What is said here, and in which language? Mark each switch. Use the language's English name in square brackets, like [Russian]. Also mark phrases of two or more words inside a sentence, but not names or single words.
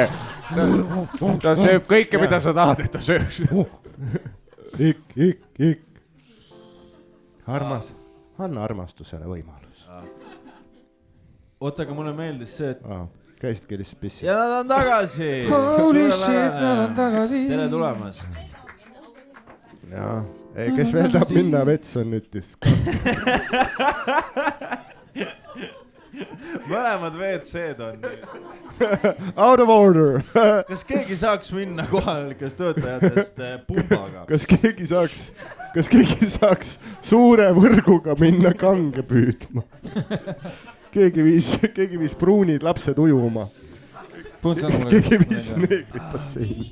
[Estonian] Ta sööb kõike, mida sa tahad, et ta sööks. Ik. Anna armastusele võimalus. Oota, aga mulle meeldis see, et... Käisidki lihtsalt pissi. Ja nad on tagasi. [English] Holy shit, [Estonian] nad on tagasi. Tere tulemast. Jaa, kes veel tahab minna, vets on nüüd diskast. Mõlemad WC-d on. [English] Out of order. [Estonian] Kas keegi saaks minna kohalikest töötajatest pumbaga? Kas keegi saaks suure võrguga minna kange püüdma? Keegi viis pruunid lapsed ujuma. Keegi viis neegrid basseini.